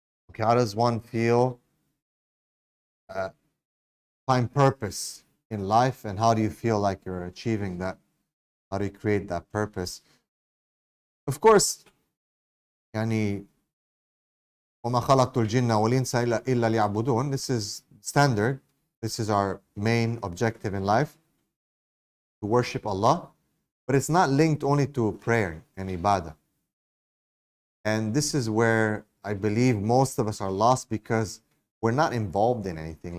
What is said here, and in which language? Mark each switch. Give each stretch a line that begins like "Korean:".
English: Okay, how does one feel? Find purpose. in life, and how do you feel like you're achieving that? How do you create that purpose? Of course,
Arabic: يعني وما خلقت الجن والإنس إلا ليعبدون.
English: This is standard. This is our main objective in life, to worship Allah. But it's not linked only to prayer and ibadah. And this is where I believe most of us are lost, because we're not involved in anything.